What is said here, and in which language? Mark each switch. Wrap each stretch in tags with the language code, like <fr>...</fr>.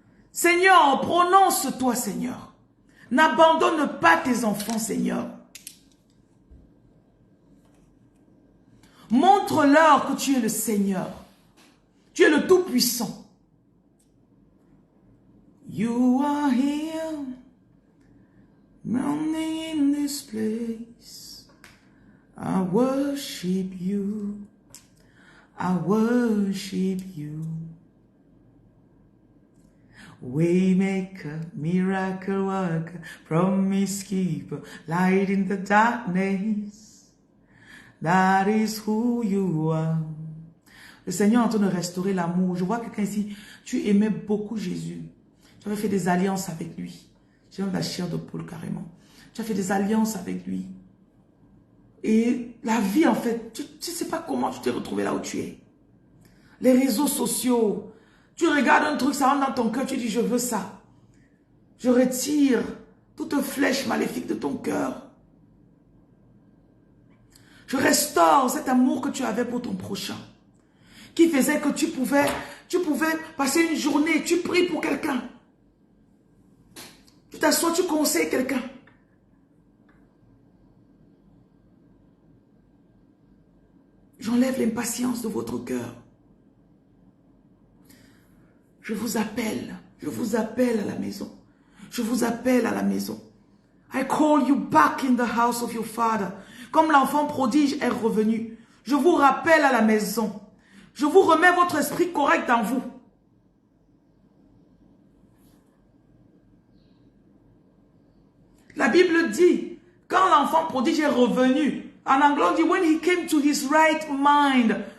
<fr>Seigneur, prononce-toi, Seigneur. N'abandonne pas tes enfants, Seigneur. Montre-leur que tu es le Seigneur. Tu es le Tout-Puissant.</fr> <en>You are here, running in this place. I worship you. I worship you. Waymaker, miracle worker, promise keeper, light in the darkness. That is who you are.</en> <fr>Le Seigneur est en train de restaurer l'amour. Je vois quelqu'un ici, tu aimais beaucoup Jésus. Tu avais fait des alliances avec lui. J'ai même la chair de poule carrément. Tu as fait des alliances avec lui. Et la vie en fait, tu ne sais pas comment tu t'es retrouvé là où tu es. Les réseaux sociaux, tu regardes un truc, ça rentre dans ton cœur, tu dis je veux ça. Je retire toute flèche maléfique de ton cœur. Je restaure cet amour que tu avais pour ton prochain. Qui faisait que tu pouvais passer une journée, tu pries pour quelqu'un. Tu t'assois, tu conseilles quelqu'un. J'enlève l'impatience de votre cœur. Je vous appelle à la maison. Je vous appelle à la maison.</fr> <en>I call you back in the house of your father.</en> <fr>Comme l'enfant prodige est revenu. Je vous rappelle à la maison. Je vous remets votre esprit correct en vous. La Bible dit, quand l'enfant prodige est revenu, en anglais on dit,</fr> <en>when he came to his right mind.</en>